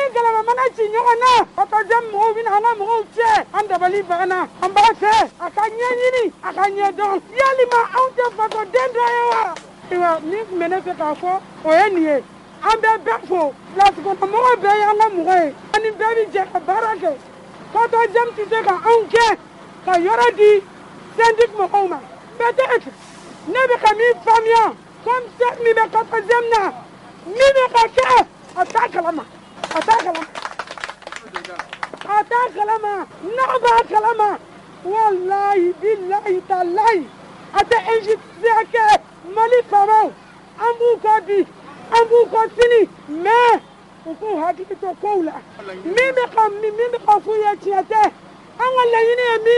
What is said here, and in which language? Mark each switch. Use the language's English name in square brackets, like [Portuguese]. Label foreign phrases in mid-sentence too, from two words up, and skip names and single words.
[Bambara] galama mana ci ɲɔgɔn na 14e mɔgɔw bɛna an ka mɔgɔw cɛ an dabali banna an b'a fɛ a ka ɲɛɲini a ka ɲɛdɔn yalima anw tɛ fasoden dɔ ye wa ayiwa min tun bɛ ne fɛ k'a fɔ o ye nin ye an bɛ bɛɛ fo place kɔnɔ mɔgɔw bɛɛ ye an ka mɔgɔ ye ani bɛɛ bɛ jɛ ka baara kɛ 14e tɛ se ka anw kɛ ka yɔrɔ di syndic mɔgɔw ma peut-être ne bɛ ka min faamuya [French] comme ça [Bambara] min bɛ 14e na min bɛ ka kɛ a t'a kalama a t'a kalama n'a b'a kalama [Arabic] والله بالله تالله [Bambara] a tɛ injustice kɛ Mali faamaw an b'u kɔ bi an b'u kɔ sini mais u k'u hakili to kow la min bɛ ka f'u ye tiɲɛ tɛ an ka laɲini ye min